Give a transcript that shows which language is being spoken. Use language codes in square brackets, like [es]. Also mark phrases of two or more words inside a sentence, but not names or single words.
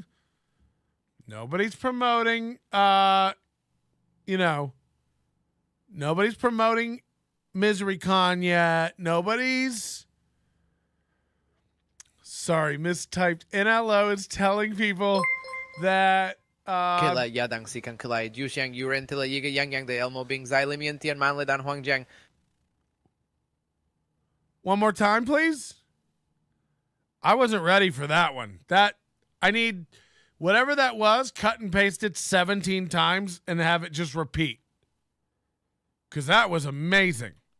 [en] Nobody's promoting, nobody's promoting MiseryCon yet. Nobody's. Sorry, mistyped. NLO is telling people that Kila yadang sikan kilai Juxiang Yuren Tila Yiga Yang Yang de Elmo Bing Zai Limian Tian Man Le Dan Huang Jiang. One more time, please. I wasn't ready for that one. I need whatever that was, cut and paste it 17 times and have it just repeat. Because that was amazing.